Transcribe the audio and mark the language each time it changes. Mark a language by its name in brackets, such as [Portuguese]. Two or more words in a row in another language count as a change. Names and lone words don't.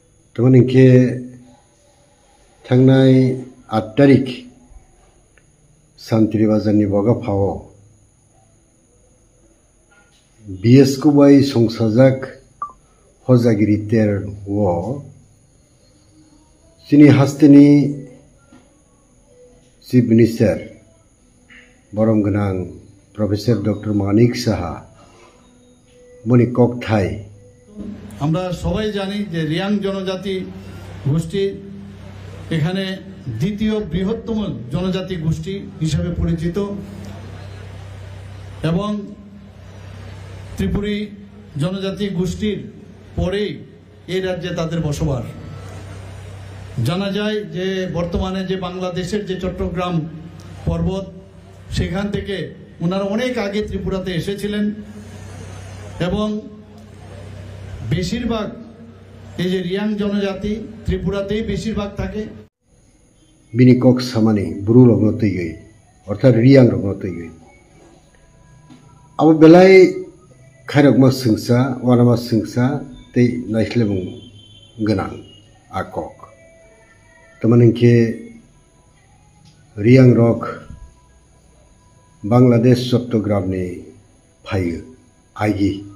[Kok Borok] तमन इनके थांनाय 8 तारिख सान्तिरि बाजारनि बगाफाव बीएस कुबाई संसाजाक हजागिरि तेर वो सिनी हास्तेनि [English] Chief Minister [Kok Borok] बरम गनां प्रफेसर डॉक्टर मानिक साहा मनि ककथाय [Bangla] আমরা সবাই জানি যে রিয়াং জনজাতি গোষ্ঠী এখানে দ্বিতীয় বৃহত্তম জনজাতি গোষ্ঠী হিসেবে পরিচিত এবং ত্রিপুরী জনজাতি গোষ্ঠীর পরেই এই রাজ্যে তাদের বসবাস। জানা যায় যে বর্তমানে যে বাংলাদেশের যে চট্টগ্রাম পর্বত সেখান থেকে ওনারা অনেক আগে ত্রিপুরাতে এসেছিলেন এবং বেশিরভাগ এই যে রিয়াং জনজাতি ত্রিপুরাতেই বেশিরভাগ থাকে। [Kok Borok] बिनी कक सामानी ब्रू रंगनो तैगै अर्थात रियां रंगनो तैगै अब बेलाय खायरकमा सिंसा वानामा सिंसा तै नाइस्लेबुं गनां आकक तमनके रियां रक बांग्लादेश चट्टग्रामनि फायो आइगि